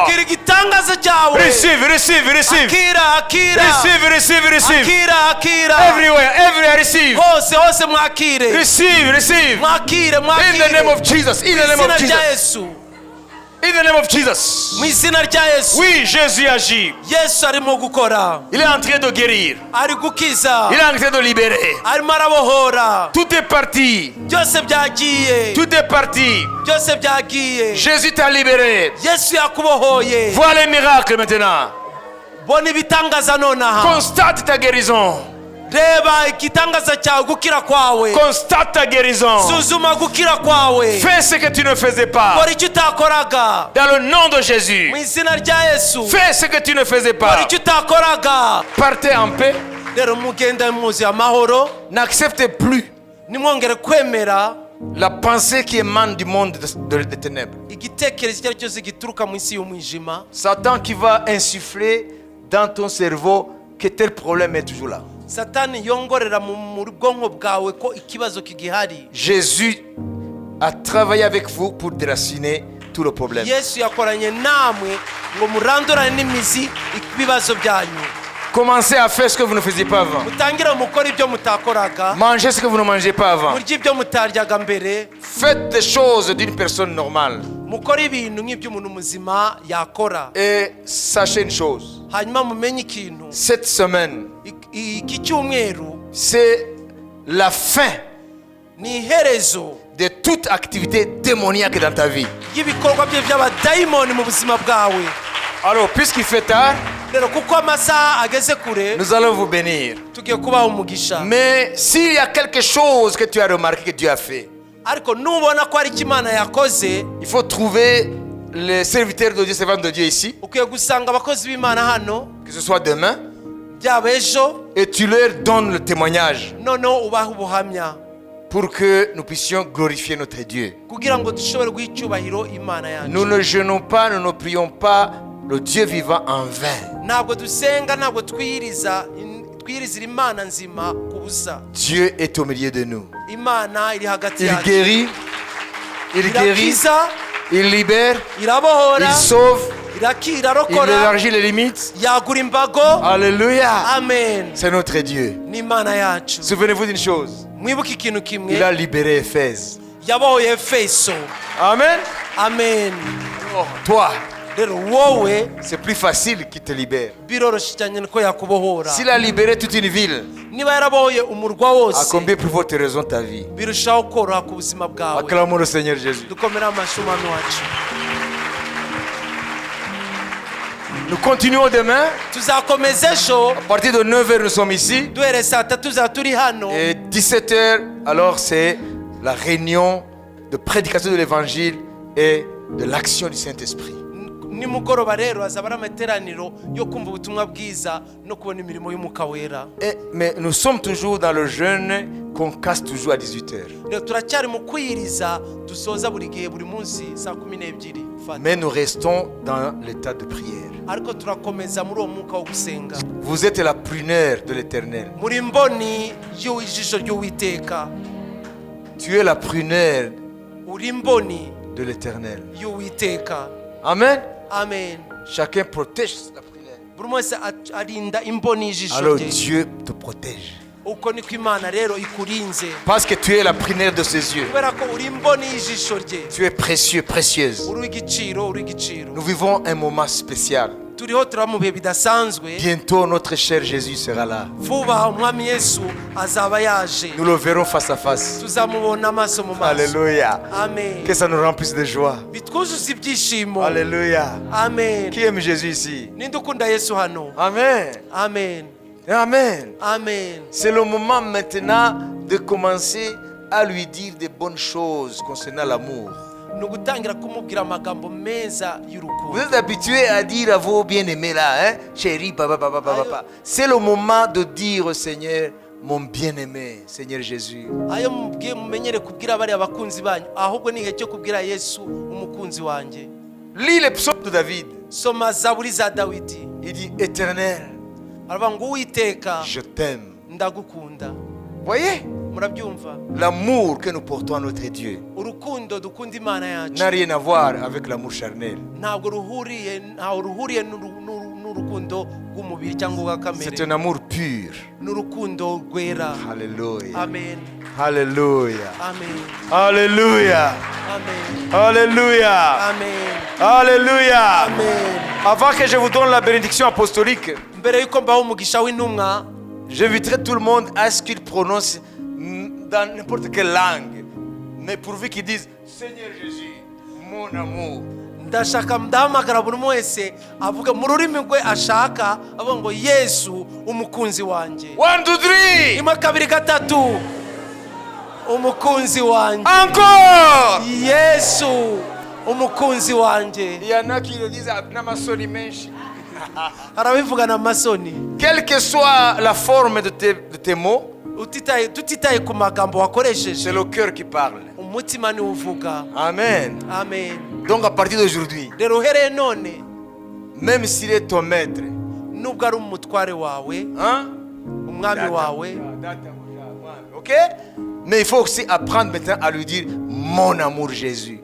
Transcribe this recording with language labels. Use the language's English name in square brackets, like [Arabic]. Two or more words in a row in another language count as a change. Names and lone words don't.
[Kinyarwanda] akira igitangaza cyawe. [English] Receive, receive, receive. [Kinyarwanda] akira akira. [English] Receive, receive, receive. [Kinyarwanda] akira akira. [English] Everywhere, everywhere, receive. [Kinyarwanda] hose hose mwakire. [English] Receive, receive. [Kinyarwanda] mwakire [English] In the name [Kinyarwanda] mwakire. [English] of Jesus. In the name [Kinyarwanda] izina [English] of [Kinyarwanda] rya [English] Jesus. [Kinyarwanda] yesu. [English] In the name of Jesus. [Kinyarwanda] mu izina rya yesu. [French] Oui, Jésus agit. [Kinyarwanda] yesu arimo gukora. [French] Il est en train de guérir. [Kinyarwanda] ari gukiza. [French] Il est en train de libérer. [Kinyarwanda] arimo arabohora. [French] Tout est parti. [Kinyarwanda] byose byagiye. [French] Tout est parti. [Kinyarwanda] byose byagiye. [French] Jésus t'a libéré. [Kinyarwanda] yesu yakubohoye. [French] Vois les miracles maintenant. [Kinyarwanda] bona ibitangaza nonaha. [French] Constate ta guérison. [Kinyarwanda] reba igitangaza cyawe gukira kwawe. [French] Constate ta guérison. [Kinyarwanda] suzuma gukira kwawe. [French] Fais ce que tu ne faisais pas. [Kinyarwanda] kora icyo utakoraga. [French] Dans le nom de Jésus. [Kinyarwanda] mu izina rya yesu. [French] Fais ce que tu ne faisais [Kinyarwanda] kora [French] pas. [Kinyarwanda] icyo utakoraga. [French] Partez en paix. [Kinyarwanda] rero mugende muzi amahoro. [French] N'acceptez plus [Kinyarwanda] nimwongere kwemera [French] la pensée qui émane du monde des ténèbres. [Kinyarwanda] igitekerezo icyo ari cyo cyose gituruka mu isi y'umwijima. [French] Satan qui va insuffler dans ton cerveau que tel problème est toujours là. [Kinyarwanda] satani yongorera mu bwonko bwawe ko ikibazo kigihari. [French] Jésus a travaillé avec vous pour déraciner tout le problème. [Kinyarwanda] yesu yakoranye namwe ngo murandurane n'imizi ibibazo byanyu. [French] Commencez à faire ce que vous ne faisiez pas avant. [Kinyarwanda] mutangire mukora ibyo mutakoraga. [French] Mangez ce que vous ne mangez pas avant. [Kinyarwanda] murya ibyo mutaryaga mbere. [French] Faites des choses d'une personne normale. [Kinyarwanda] mukora ibintu nk'iby'umuntu muzima yakora. [French] Et sachez une chose. [Kinyarwanda] hanyuma mumenye ikintu. [French] Cette semaine, [Kinyarwanda] iki cyumweru [French] c'est la fin [Kinyarwanda] ni iherezo [French] de toute activité démoniaque dans ta vie. [Kinyarwanda] y'ibikorwa bye by'abadayimoni mu buzima bwawe. [French] Alors, puisqu'il fait tard, [Kinyarwanda] rero kuko amasaha ageze kure [French] nous allons vous bénir. [Kinyarwanda] tugiye kubaha umugisha. [French] Mais s'il y a quelque chose que tu as remarqué que Dieu a fait, [Kinyarwanda] ariko nubona ko hari icyo imana yakoze, [French] il faut trouver les serviteurs de Dieu, servants de Dieu ici, [Kinyarwanda] ukwiye gusanga abakozi b'imana hano [French] que ce soit demain, [Kinyarwanda] byaba ejo, [French] et tu leur donnes le témoignage [Kinyarwanda] noneho ubahe ubuhamya [French] pour que nous puissions glorifier notre Dieu. [Kinyarwanda] kugira ngo dushobore guha icyubahiro imana yacu. [French] Nous ne jeûnons pas, nous ne prions pas le Dieu vivant en vain. [Kinyarwanda] ntabwo dusenga, ntabwo twiyirizira imana nzima ku busa. [French] Dieu est au milieu de nous. [Kinyarwanda] imana iri hagati [French] Il [Kinyarwanda] yacu. [French] guérit, il guérit, [Kinyarwanda] irakiza, [French] il libère, [Kinyarwanda] irabohora, [French] il sauve, il [Kinyarwanda] irarokora, [French] élargit les limites. [Kinyarwanda] yagura imbago. [French] Alléluia. [Kinyarwanda] amen. [French] C'est notre Dieu. [Kinyarwanda] ni imana yacu. [French] Souvenez-vous d'une chose. [Kinyarwanda] mwibuke ikintu kimwe, [French] Il a libéré Éphèse. [Kinyarwanda] yabohoye efeso. [French] Amen. [Kinyarwanda] amen. [French] Oh, toi, [Kinyarwanda] rero wowe [French] c'est plus facile qu'il te libère. [Kinyarwanda] biroroshye cyane ko yakubohora. [French] S'il a libéré toute une ville, [Kinyarwanda] niba yarabohoye umurwa [French] à [Kinyarwanda] wose, [French] combien plus forte raison ta vie? [Kinyarwanda] birushaho koroha ku buzima bwawe. [French] Acclamons le Seigneur Jésus. [Kinyarwanda] dukomere amashyi umwami wacu. [French] Nous continuons demain. [Kinyarwanda] tuzakomeza ejo [French] À partir de 9h, nous sommes ici. [Kinyarwanda] duhere saa tatu tuzaba turi hano. [French] Et 17h, alors c'est la réunion de prédication de l'évangile et de l'action du Saint-Esprit. [Kinyarwanda] nimugoroba rero hazaba ari amateraniro yo kumva ubutumwa bwiza no kubona imirimo y'umwuka wera. [French] Mais nous sommes toujours dans le jeûne qu'on casse toujours à 18h. [Kinyarwanda] Rero turacyari mu kwiyiriza dusoza buri gihe buri munsi saa 12. [French] Mais nous restons dans l'état de prière. [Kinyarwanda] Ariko turakomeza muri uwo mwuka wo gusenga. [French] Vous êtes la prunelle de l'Éternel. [Kinyarwanda] Muri mboni y'ijisho ry'Uwiteka. [French] Tu es la prunelle [Kinyarwanda] Uri mboni [French] de l'Éternel. [Kinyarwanda] y'Uwiteka. [French] Amen. [Kinyarwanda] Amen. [French] Chacun protège la prunelle. [Kinyarwanda] Buri wese arinda imboni y'ijisho [French] Alors [Kinyarwanda] rye. [French] Dieu te protège. [Kinyarwanda] Uko niko Imana rero ikurinze. [French] Parce que tu es la prunelle de ses yeux. [Kinyarwanda] Kubera ko uri imboni y'ijisho rye. [French] Tu es précieux, précieuse. [Kinyarwanda] Uri igiciro, uri igiciro. [French] Nous vivons un moment spécial. [Kinyarwanda] Turiho turaba mu bihe bidasanzwe. [French] Bientôt notre cher Jésus sera là. [Kinyarwanda] Vuba umwami Yesu azaba yaje. [French] Nous le verrons face à face. [Kinyarwanda] Tuzamubona amaso mu maso. [French] Alléluia. [Kinyarwanda] Amen. [French] Que ça nous remplisse de joie. [Kinyarwanda] Bitwuzuza ibyishimo. [French] Alléluia. [Kinyarwanda] Amen. [French] Qui aime Jésus ici? [Kinyarwanda] Ninde ukunda Yesu hano? [French] Amen. [Kinyarwanda] Amen. [French] Amen. [Kinyarwanda] Amen. [French] C'est le moment maintenant de commencer à lui dire des bonnes choses concernant l'amour. [Kinyarwanda] Nugutangira kumubwira amagambo meza [French] Vous [Kinyarwanda] y'urukundo. [French] êtes habitués à dire à vos bien-aimés là, hein? Chérie, papa, papa, papa, papa. C'est le moment de dire au Seigneur, mon bien-aimé, Seigneur Jésus. [Kinyarwanda] Ayo mubwiye mumenyere kubwira bari abakunzi banyu, ahubwo ni igihe cyo kubwira Yesu umukunzi wanjye. [French] Lis les psaumes de David. [Kinyarwanda] Soma Zaburi za Dawidi. [French] Il dit, Éternel, [Kinyarwanda] Aravuga ngo Uwiteka [French] je t'aime. [Kinyarwanda] ndagukunda. [French] Voyez, [Kinyarwanda] Murabyumva? [French] l'amour que nous portons à notre Dieu [Kinyarwanda] Urukundo dukunda Imana yacu [French] n'a rien à voir avec l'amour charnel. [Kinyarwanda] ntabwo ruhuriye n'urukundo rw'umubiri cyangwa urwa [French] C'est [Kinyarwanda] kamere. [French] un amour pur. [Kinyarwanda] N'urukundo rwera. [French] Alléluia. [Kinyarwanda] Amen. [French] Alléluia. [Kinyarwanda] Amen. [French] Alléluia. [Kinyarwanda] Amen. [French] Alléluia. [Kinyarwanda] Amen. [French] Alléluia. [Kinyarwanda] Amen. [French] Avant que je vous donne la bénédiction apostolique, [Kinyarwanda] Mbere yuko mbaho umugisha w'intumwa, [French] j'inviterai tout le monde à ce qu'il prononce dans n'importe quelle langue, mais pourvu qu'ils disent Seigneur Jésus, mon amour. [Kinyarwanda] ndashaka ndahamagara buri wese avuga mu rurimi rwe ashaka, avuga ngo Yesu umukunzi wanjye. [French] 1, 2, 3. [Kinyarwanda] Imwe kabiri gatatu. Umukunzi wanjye. [French] Encore. [Kinyarwanda] Yesu umukunzi wanjye. [French] Il y en a qui le disent [Kinyarwanda] Namasoni Menshi. Arabivugana amasoni. [French] Quelle que soit la forme de tes mots, [Kinyarwanda] tutitaye ku magambo wakoresheje, [French] c'est le cœur qui parle. [Kinyarwanda] umutima ni uvuga. [French] Amen. [Kinyarwanda] Amen. [French] Donc à partir d'aujourd'hui, [Kinyarwanda] Rero uhereye none, [French] même s'il est ton maître, [Kinyarwanda] nubwo ari umutware wawe, [French] hein? [Kinyarwanda] umwami wawe, [French] Ok? Mais il faut aussi apprendre maintenant à lui dire mon amour Jésus.